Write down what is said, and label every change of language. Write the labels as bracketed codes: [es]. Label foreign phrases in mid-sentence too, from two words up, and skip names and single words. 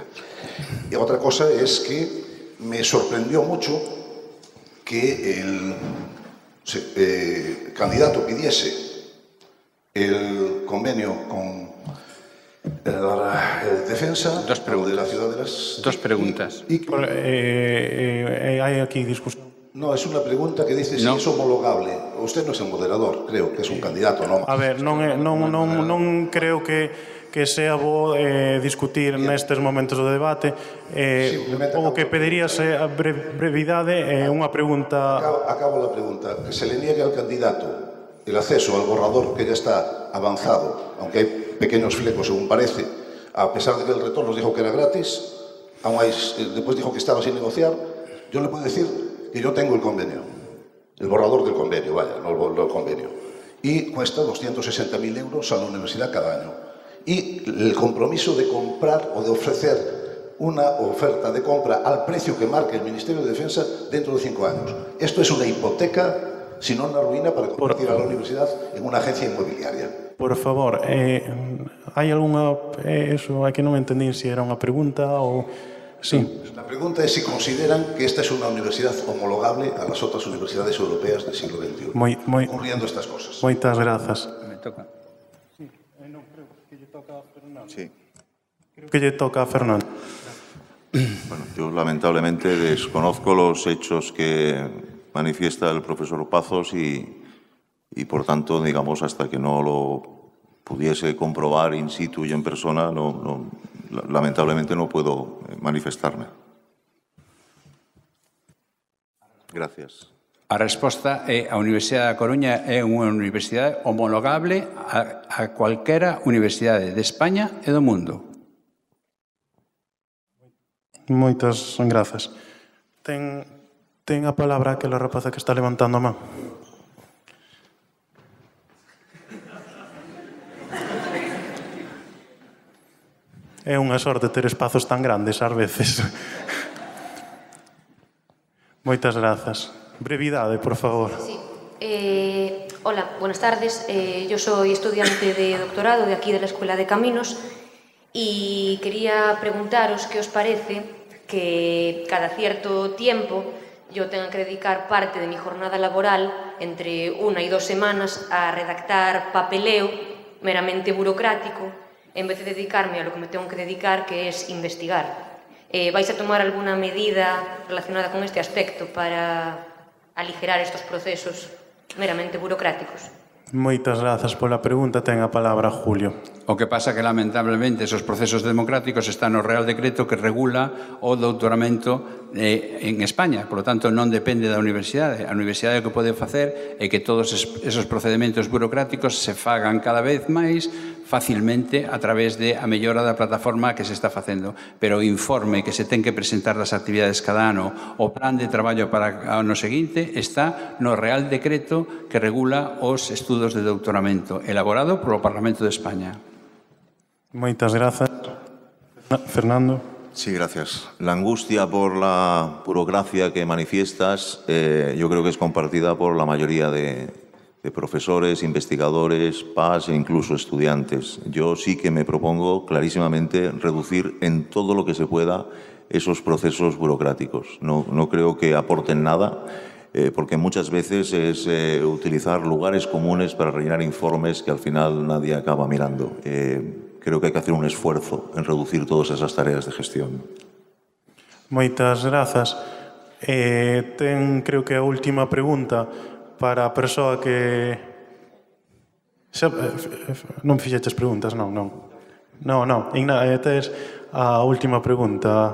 [es] Y otra cosa es que me sorprendió mucho que el candidato pidiese el convenio con el defensa de la ciudad de las... Dos preguntas. Hay aquí discusión. No, es una pregunta que dice si es homologable. Usted no es el moderador, creo que es un candidato, non? [gl] A ver, non creo que sea bo discutir nestes momentos do debate. O que pediríase a brevidade é unha pregunta... [es] Acabo la pregunta. Que se le niegue al candidato el acceso al borrador que ya está avanzado, aunque hay pequeños flecos según parece, a pesar de que el rector nos dijo que era gratis, después dijo que estaba sin negociar. Yo le puedo decir que yo tengo el convenio, el borrador del convenio, vaya, no el convenio, y cuesta 260.000 euros a la universidad cada año. Y el compromiso de comprar o de ofrecer una oferta de compra al precio que marque el Ministerio de Defensa dentro de 5 años. Esto es una hipoteca, si no una ruina, para convertir a la universidad en una agencia inmobiliaria. [gl] Por favor, hai algunha... Eso, é que non entendín se era unha pregunta ou... [es] Sí. La pregunta es si consideran que esta es una universidad homologable a las otras universidades europeas del siglo XXI, ocurriendo estas cosas. [gl] Moitas grazas. [es] Me toca. Sí. [gl] Creo que lle toca a Fernando. [es] Bueno, yo lamentablemente desconozco los hechos que manifiesta el profesor Pazos y por tanto, digamos, hasta que no lo pudiese comprobar in situ y en persona, lamentablemente no puedo manifestarme. Gracias. [gl] A resposta é a Universidade da Coruña é unha universidade homologable a cualquera universidade de España e do mundo. Moitas grazas. Ten a palabra aquela rapaza que está levantando a man. É unha sorte ter espazos tan grandes ás veces. Moitas grazas. Brevidade, por favor. [es] Sí. Hola, buenas tardes. Yo soy estudiante de doctorado de aquí de la Escuela de Caminos y quería preguntaros qué os parece que cada cierto tiempo yo tenga que dedicar parte de mi jornada laboral entre 1 y 2 semanas a redactar papeleo meramente burocrático en vez de dedicarme a lo que me tengo que dedicar, que es investigar. ¿Vais a tomar alguna medida relacionada con este aspecto para aligerar estos procesos meramente burocráticos? [gl] Moitas grazas pola pregunta. Ten a palabra Julio. O que pasa que, lamentablemente, esos procesos democráticos están no Real Decreto que regula o doutoramento en España. [es] Por lo tanto, [gl] non depende da universidade. A universidade o que pode facer é que todos esos procedementos burocráticos se fagan cada vez máis facilmente a través de a mellora da plataforma que se está facendo. Pero o informe que se ten que presentar das actividades cada ano, o plan de traballo para o ano seguinte, está no Real Decreto que regula os estudos de doutoramento, elaborado polo Parlamento de España. Moitas grazas. Fernando. [es] Sí, gracias. La angustia por la burocracia que manifiestas yo creo que es compartida por la mayoría de profesores, investigadores, PAS e incluso estudiantes. Yo sí que me propongo clarísimamente reducir en todo lo que se pueda esos procesos burocráticos. No creo que aporten nada, porque muchas veces es utilizar lugares comunes para rellenar informes que al final nadie acaba mirando. Creo que hay que hacer un esfuerzo en reducir todas esas tareas de gestión. [gl] Moitas grazas. Creo que a última pregunta para a persoa que... Non me fixeches preguntas, non. Tes a última pregunta.